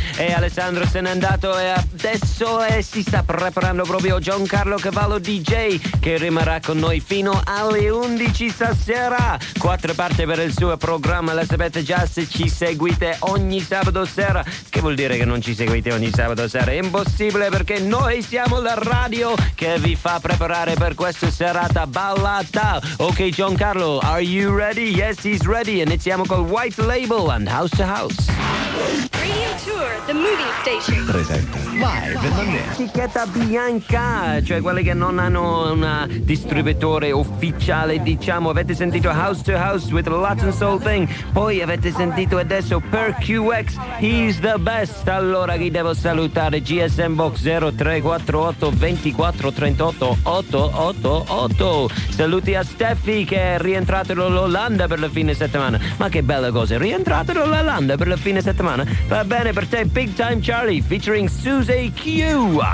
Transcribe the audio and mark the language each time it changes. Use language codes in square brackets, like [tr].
[it] E Alessandro se n'è andato e adesso si sta preparando proprio Giancarlo Cavallo DJ, che rimarrà con noi fino alle 11 stasera. Quattro parti per il suo programma, la sapete già se ci seguite ogni sabato sera. Che vuol dire che non ci seguite ogni sabato sera? È impossibile, perché noi siamo la radio che vi fa preparare per questa serata ballata. [en] Ok, Giancarlo, are you ready? Yes, he's ready. [it] Iniziamo col [en] White Label and House to House. Radio Tour, the moving station. [it] Presenta. [en] Live in the mix. [it] Etichetta bianca, cioè quelli che non hanno un distributore ufficiale, diciamo. Avete sentito House to House with the Latin Soul Thing. Poi avete sentito adesso Per QX, [en] he's the best. [it] Allora, chi devo salutare? GSM Box 0348 24 38 888. Saluti a Steffi, che è rientrato dall'Olanda per la fine settimana. Ma che bella cosa, rientrato dall'Olanda per la fine settimana. Va bene per te, Big Time Charlie, featuring Susie Q.